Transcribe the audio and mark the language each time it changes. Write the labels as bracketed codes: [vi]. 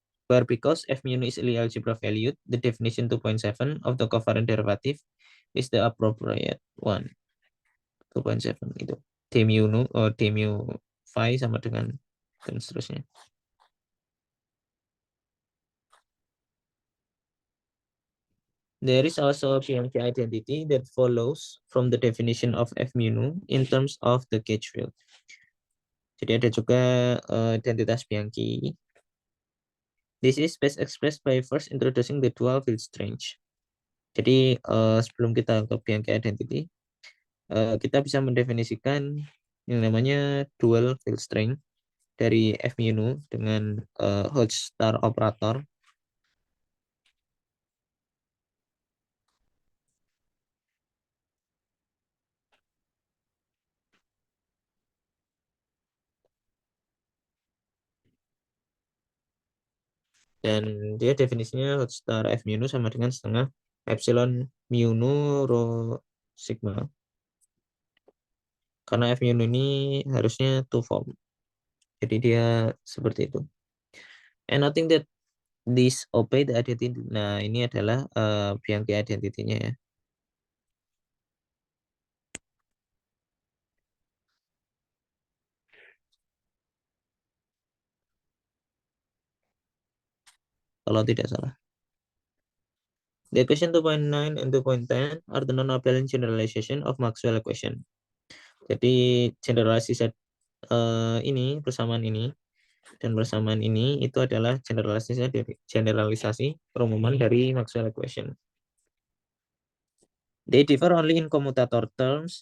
[en] Where because f mu is Lie algebra valued, the definition 2.7 of the covariant derivative is the appropriate one. [id] 2.7 itu. D mu nu, D mu phi sama dengan dan seterusnya. [en] There is also a Bianchi identity that follows from the definition of f mu nu in terms of the gauge field. [id] Jadi ada juga identitas Bianchi. [en] This is best expressed by first introducing the dual field strength. [id] Jadi sebelum kita ke Bianchi identity, kita bisa mendefinisikan yang namanya dual field strength dari f mu nu dengan Hodge-Star operator. Dan dia definisinya Hodge-Star f mu nu sama dengan setengah epsilon mu nu rho sigma. Karena f mu nu ini harusnya two form. Jadi dia seperti itu. [en] And nothing that this obey the identity. [id] Nah, ini adalah Bianchi identity-nya ya. Kalau tidak salah. [en] The equation 2.9 and 2.10 are the non-abelian generalization of Maxwell equation. [id] Jadi generalisasi ini, persamaan ini, dan persamaan ini itu adalah generalisasi perumuman dari Maxwell equation. [en] They differ only in commutator terms.